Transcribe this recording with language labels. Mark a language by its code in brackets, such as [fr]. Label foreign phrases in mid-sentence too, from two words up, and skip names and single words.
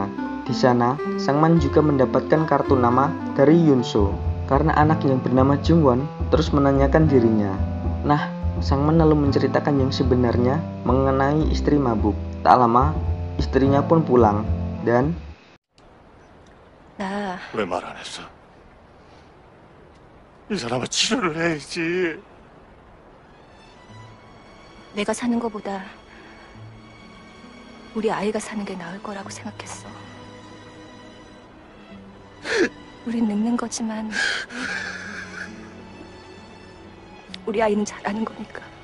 [id] Di sana, Sangman juga mendapatkan kartu nama dari Yunso karena anak yang bernama Jungwon terus menanyakan dirinya. Nah, Sangman lalu menceritakan yang sebenarnya mengenai istri Mabuk. Tak lama, istrinya pun pulang dan [ko] 나 왜 말 안 했어? 이 사람은 치료를 해야지. 내가 사는 거보다 우리 아이가 사는 게 나을 거라고 생각했어. 우린 늙는 거지만 우리 아이는 잘하는 거니까.